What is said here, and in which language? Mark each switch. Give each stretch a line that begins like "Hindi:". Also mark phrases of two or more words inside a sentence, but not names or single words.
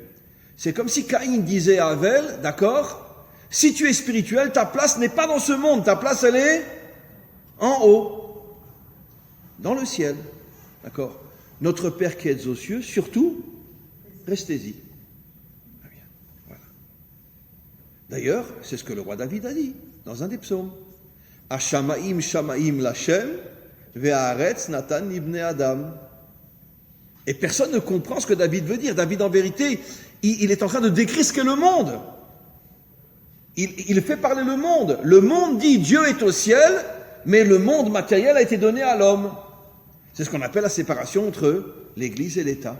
French: C'est comme si Caïn disait à Avel, d'accord, si tu es spirituel, ta place n'est pas dans ce monde, ta place elle est en haut, dans le ciel, d'accord? Notre Père qui êtes aux cieux, surtout, restez-y. Très bien, voilà. D'ailleurs, c'est ce que le roi David a dit dans un des psaumes.
Hebrew: השמים שמים לכם והארץ נתן לבני אדם.
French: Et personne ne comprend ce que David veut dire. David, en vérité, il est en train de décrire ce qu'est le monde. Il fait parler le monde. Le monde dit Dieu est au ciel, mais le monde matériel a été donné à l'homme. C'est ce qu'on appelle la séparation entre l'Église et l'État.